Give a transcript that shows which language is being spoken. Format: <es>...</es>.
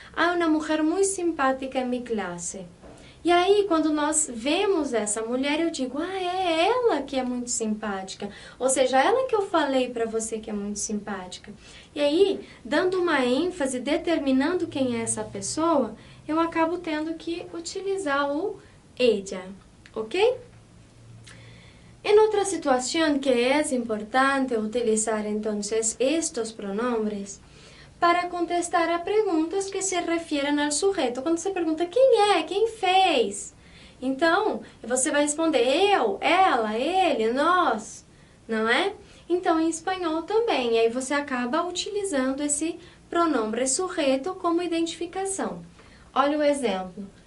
<pt>Há uma mulher muito simpática em minha classe. E aí, quando nós vemos essa mulher, eu digo, é ela que é muito simpática. Ou seja, ela que eu falei para você que é muito simpática. E aí, dando uma ênfase, determinando quem é essa pessoa, eu acabo tendo que utilizar o ella, ok?</pt> <es>En otra situación que es importante utilizar entonces estos pronombres para contestar a perguntas que se refieren al sujeto.</es> <pt>Quando você pergunta quem é, quem fez, então você vai responder eu, ela, ele, nós, não é? Então em espanhol também, e aí você acaba utilizando esse pronombre sujeito como identificação. Olha o exemplo.</pt>